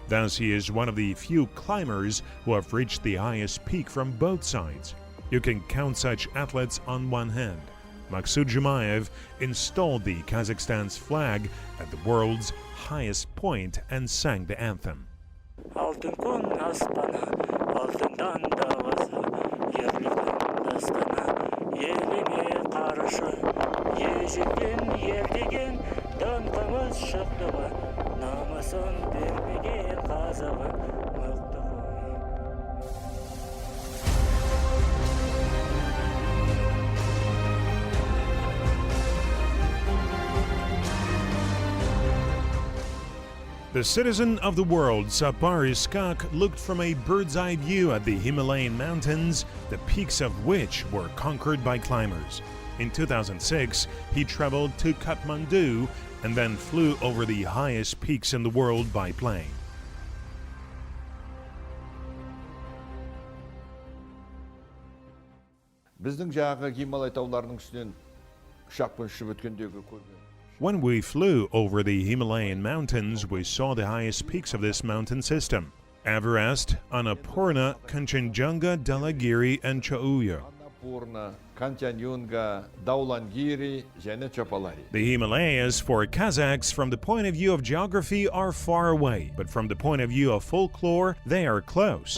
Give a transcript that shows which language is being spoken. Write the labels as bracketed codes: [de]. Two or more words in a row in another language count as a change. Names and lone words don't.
[en] Thus, he is one of the few climbers who have reached the highest peak from both sides. You can count such athletes on one hand. Maksut Jumayev installed the Kazakhstan's flag at the world's highest point and sang the anthem. [kk] алтын күн аспаны, алтындан даласы, ерліктің дастаны, еліне қарышы, ежелден ердеген даңқымыз шықты ғой, намысын бермеген қазағы мықты ғой. [en] The citizen of the world, Sapar Iskak, looked from a bird's-eye view at the Himalayan mountains, the peaks of which were conquered by climbers. In 2006, he traveled to Kathmandu and then flew over the highest peaks in the world by plane. [kk] Біздің жағы Гималай тауларының үстінен ұшақпен ұшып өткендегі көрген. [en] When we flew over the Himalayan mountains, we saw the highest peaks of this mountain system: Everest, Annapurna, Kanchenjunga, Dhaulagiri, and Chauya. [kk] Annapurna, Kanchenjunga, Dhaulagiri, және Chopalari. [en] The Himalayas, for Kazakhs, from the point of view of geography, are far away, but from the point of view of folklore, they are close.